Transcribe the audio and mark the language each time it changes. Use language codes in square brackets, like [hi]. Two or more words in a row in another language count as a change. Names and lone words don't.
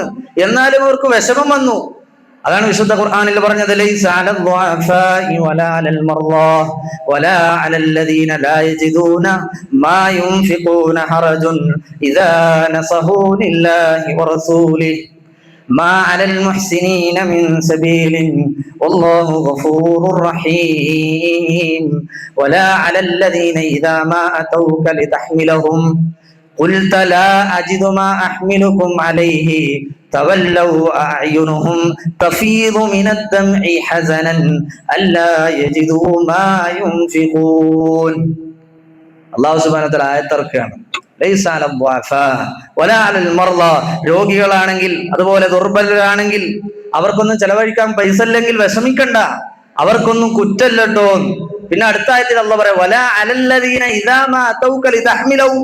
[ml] എന്നാലും അവർക്ക് വിഷമം വന്നു. അതാണ് വിശുദ്ധ ഖുർആനിൽ പറഞ്ഞത്, [ar] ليس على الضعفاء ولا على المرضى ولا على الذين لا يجدون ما ينفقون حرج إذا نصحوا لله ورسوله ما على المحسنين من سبيل والله غفور رحيم ولا على الذين إذا ما أتوك لتحملهم قلت لا أجد ما أحملكم عليه تولوا أعينهم تفيض من الدمع حزنا ألا يجدوا ما ينفقون. الله سبحانه وتعالى ആയത്തിറക്കുകയാണ്, ليس على الضعفاء ولا على المرضى. [ml] രോഗികളാണെങ്കിൽ അതുപോലെ ദുർബലരാണെങ്കിൽ അവർക്കൊന്നും ചെലവഴിക്കാൻ പൈസ ഇല്ലെങ്കിൽ വിഷമിക്കണ്ട, അവർക്കൊന്നും കുറ്റല്ലട്ടോ. പിന്നെ അടുത്ത ആയത്തിൽ അല്ലാഹു പറയാ, [ar] ولا على الذين إذا ما أتوك لتحمله.